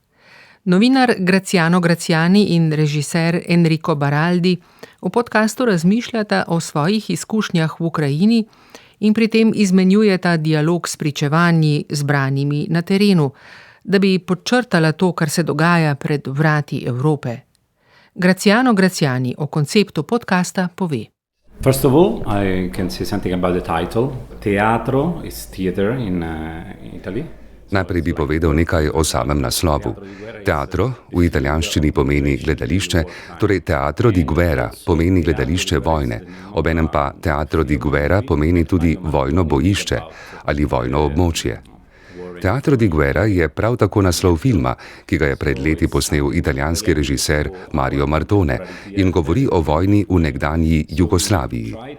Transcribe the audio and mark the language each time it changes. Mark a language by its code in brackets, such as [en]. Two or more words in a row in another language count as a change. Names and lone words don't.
[sl] Novinar Graciano Graziani in režiser Enrico Baraldi v podkastu razmišljata o svojih izkušnjah v Ukrajini in pri tem izmenjujeta dialog s pričevanji zbranimi na terenu, da bi podčrtala to, kar se dogaja pred vrati Evrope. Graciano Graziani o konceptu podcasta pove. [en] First of all, I can say something about the title. Teatro is theater in Italy. [sl] Najprej bi povedal nekaj o samem naslovu. Teatro v italijanščini pomeni gledališče, torej Teatro di Guerra pomeni gledališče vojne, obenem pa Teatro di Guerra pomeni tudi vojno bojišče ali vojno območje. Teatro di Guerra je prav tako naslov filma, ki ga je pred leti posnel italijanski režiser Mario Martone in govori o vojni v nekdanji Jugoslaviji.